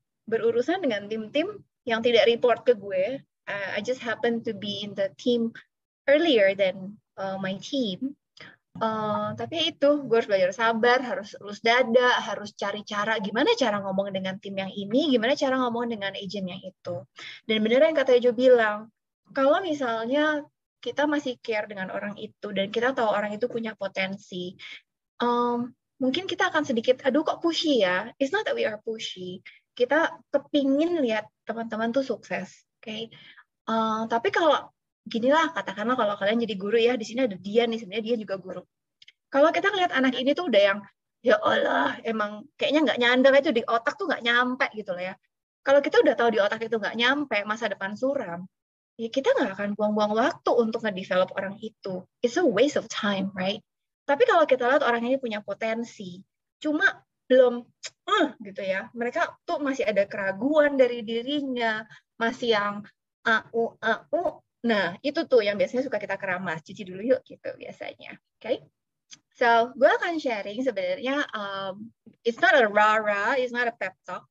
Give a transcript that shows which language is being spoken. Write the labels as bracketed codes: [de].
[id] Berurusan dengan tim-tim yang tidak report ke gue. [en] I just happen to be in the team earlier than my team. [id] Tapi itu, gue harus belajar sabar, harus lulus dada, harus cari cara, gimana cara ngomong dengan tim yang ini, gimana cara ngomong dengan agent yang itu. Dan benar yang kata Jo bilang, kalau misalnya kita masih care dengan orang itu, dan kita tahu orang itu punya potensi, mungkin kita akan sedikit, aduh kok pushy ya. [en] It's not that we are pushy. [id] Kita kepingin lihat teman-teman tuh sukses. Okay? Tapi kalau ginilah, katakanlah kalau kalian jadi guru ya, di sini ada dia nih, sebenarnya dia juga guru. Kalau kita ngeliat anak ini tuh udah yang, ya Allah, emang kayaknya nggak nyandar itu di otak tuh nggak nyampe gitu loh ya. Kalau kita udah tahu di otak itu nggak nyampe, masa depan suram, ya kita nggak akan buang-buang waktu untuk nge-develop orang itu. [en] It's a waste of time, right? [id] Tapi kalau kita lihat orang ini punya potensi, cuma belum gitu ya. Mereka tuh masih ada keraguan dari dirinya, masih yang Nah, itu tuh yang biasanya suka kita keramas. Cuci dulu yuk gitu biasanya. Okay? [en] So, [id] gue akan sharing sebenarnya [en] it's not a rah-rah, it's not a pep talk.